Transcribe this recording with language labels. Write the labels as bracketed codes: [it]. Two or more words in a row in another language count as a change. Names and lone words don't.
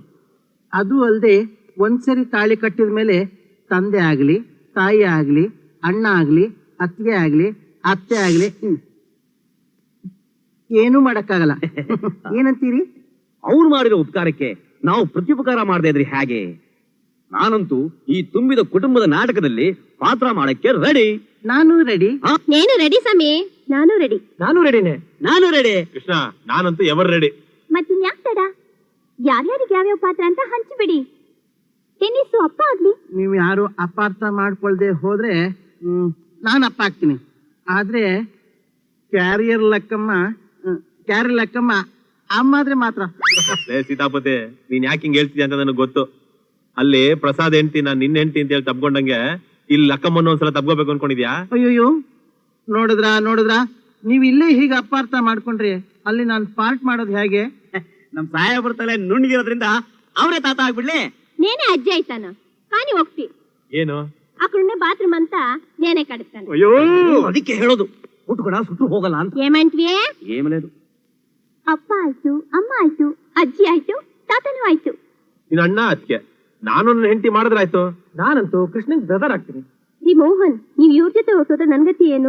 [kn] ಅದು ಅಲ್ಲದೆ ಒಂದ್ಸರಿ ತಾಳಿ ಕಟ್ಟಿದ ಮೇಲೆ ತಂದೆ ಆಗ್ಲಿ, ತಾಯಿ ಆಗ್ಲಿ, ಅಣ್ಣ ಆಗ್ಲಿ, ಅತ್ತಿಗೆ ಆಗ್ಲಿ, ಅತ್ತೆ ಆಗ್ಲಿ ಏನೂ ಮಾಡಕ್ಕಾಗಲ್ಲ. ಏನಂತೀರಿ? ಅವ್ರು ಮಾಡಿರೋ ಉಪಕಾರಕ್ಕೆ ನಾವು ಪ್ರತ್ಯುಪಕಾರ ಮಾಡದೇ ಇದ್ರಿ ಹೇಗೆ? ನಾನಂತೂ ಈ ತುಂಬಿದ ಕುಟುಂಬದ ನಾಟಕದಲ್ಲಿ ಪಾತ್ರ ಮಾಡಕ್ಕೆ ರೆಡಿ. ನಾನು ರೆಡಿ. [te] నేను రెడీ సమీ, [kn] ನಾನು ರೆಡಿ. ನಾನು ರೆಡಿ. ಕೃಷ್ಣ, ನಾನಂತೂ [en] ever ready. [kn] ಮತ್ತಿನ್ಯಾಕ್ ತಡ? ಯಾರ್ಯಾರಿಗೆ ಯಾವ್ಯಾವ ಪಾತ್ರ ಅಂತ ಹಂಚ್ಬಿಡಿ. ಟೆನ್ನಿಸ್ ಅಪ್ಪ ಆಗ್ಲಿ. ನೀವು ಯಾರು ಅಪಾರ್ಥ ಮಾಡ್ಕೊಳ್ದೆ ಹೋದ್ರೆ ನಾನು ಅಪ್ಪ ಆಗ್ತೀನಿ. ಆದ್ರೆ ಕ್ಯಾರಿಯರ್ ಲೆಕ್ಕಮ್ಮ ಅಮ್ಮಾದ್ರೆ ಮಾತ್ರ. ಸೀತಾಪತಿ, ನೀನ್ ಯಾಕೆ ಹಿಂಗ್ ಹೇಳ್ತಿದ್ಯ ಅಂತ ನನಗೆ ಗೊತ್ತು. ಅಲ್ಲಿ ಪ್ರಸಾದ್ ಹೆಂಡತಿ ನಾನ್ ನಿನ್ನ ಹೆಂಡತಿ ಅಂತ ಹೇಳಿ ತಬ್ಕೊಂಡಂಗೆ ಇಲ್ಲಿ ಲಕ್ಕಮ್ಮನ ಒಂದ್ಸಲ ತಬ್ಕೋಬೇಕು ಅನ್ಕೊಂಡಿದ್ಯಾ? ಅಯ್ಯೋಯ್ಯೋ, ನೋಡಿದ್ರ ನೀವ್ ಇಲ್ಲೇ ಹೀಗೆ ಅಪಾರ್ಥ ಮಾಡ್ಕೊಂಡ್ರಿ ಅಲ್ಲಿ ನಾನು ಪಾರ್ಟ್ ಮಾಡೋದು ಹೇಗೆ? ನಮ್ ಸಹಾಯ ಬರ್ತಲ್ಲ ನುಣ್ಗಿರೋದ್ರಿಂದ ಅವರೇ ತಾತ ಆಗ್ಬಿಡ್ಲಿ. [te] నేనే అజ్జి అయితాను కానీ ఒకటి [kn] ಏನು? [te] అక్కడున్న బాత్రూమ్ అంతా నేనే కడుస్తాను. [kn] ಅಯ್ಯೋ, ಅದಕ್ಕೆ ಹೇಳೋದು ಉಟ್ಕೊಡ ಸುಟ್ಟು ಹೋಗಲ್ಲ ಅಂತ. [te] ఏమంటివే? ఏమ లేదు. [kn] ಅಪ್ಪ ಆಯ್ತು, ಅಮ್ಮ ಆಯ್ತು, ಅಜ್ಜಿ ಆಯ್ತು, ತಾತನೂ ಆಯ್ತು. ನಿನ್ನ ಅಣ್ಣ ಅದಕ್ಕೆ ನಾನು ನನ್ನ ಹೆಂಡತಿ ಮಾಡಿದ್ರಾಯ್ತು. ನಾನಂತೂ ಕೃಷ್ಣನ್ ಬ್ರದರ್ ಆಗ್ತೀನಿ. ರೀ ಮೋಹನ್, ನೀವ್ ಇವ್ರ ಜೊತೆ ಹೊಟ್ಟೋದ್ರೆ ನನ್ಗತಿ ಏನು?